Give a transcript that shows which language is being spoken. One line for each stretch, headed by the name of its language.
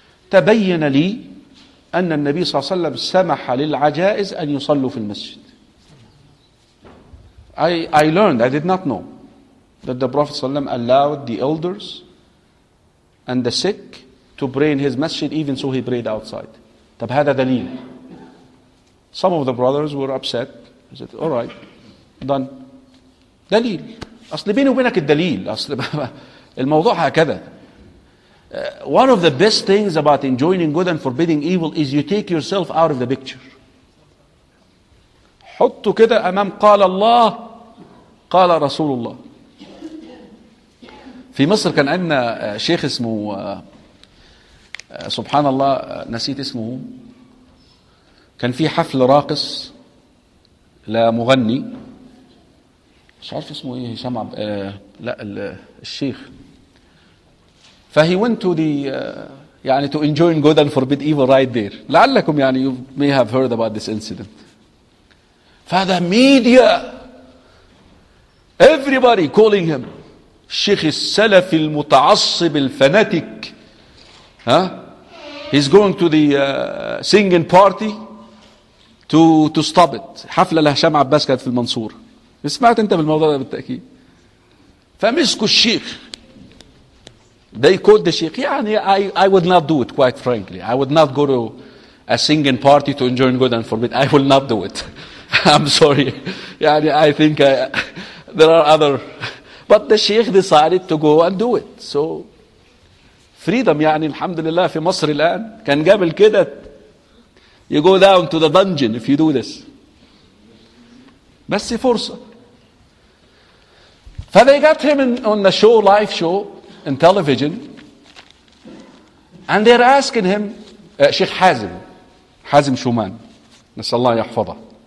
Arabic: تبين لي أن النبي صلى الله عليه وسلم سمح للعجائز أن يصلوا في المسجد.
English: I learned, I did not know that the Prophet
Arabic: صلى الله عليه وسلم
English: allowed the elders and the sick to pray in his masjid even so he prayed outside.
Arabic: طب هذا دليل.
English: Some of the brothers were upset. I said, all right, done. دليل.
Arabic: أصل بيني وبينك الدليل. أصل الموضوع هكذا.
English: One of the best things about enjoining good and forbidding evil is you take yourself out of the picture.
Arabic: حط كده أمام قال الله قال رسول الله. في مصر كان عندنا شيخ اسمه سبحان الله نسيت اسمه. كان في حفل راقص لمغني. مش عارف اسمه ايه, هشام عبد, لا الشيخ. فهي
English: went to the
Arabic: يعني
English: to enjoy good and forbid evil right there.
Arabic: لعلكم يعني
English: you may have heard about this incident.
Arabic: فهذا ميديا,
English: everybody calling him
Arabic: الشيخ السلفي المتعصب الفناتيك,
English: huh? He's going to the singing party to stop it.
Arabic: حفلة لهشام عباس كانت في المنصور. سمعت انت بالموضوع ده بالتأكيد. فمسك الشيخ.
English: They called the sheikh. Yeah, I would not do it, quite frankly. I would not go to a singing party to enjoy God and forbid. I will not do it. I'm sorry. Yeah, I think there are other. But the sheikh decided to go and do it. So freedom,
Arabic: يعني الحمد لله في مصر الآن. كان قبل كده
English: you go down to the dungeon if you do this.
Arabic: بس فرصة.
English: فthey got him on the show, live show, in television, and they're asking him, Sheikh Hazim, Hazim Shuman,
Arabic: نسأل الله يحفظه.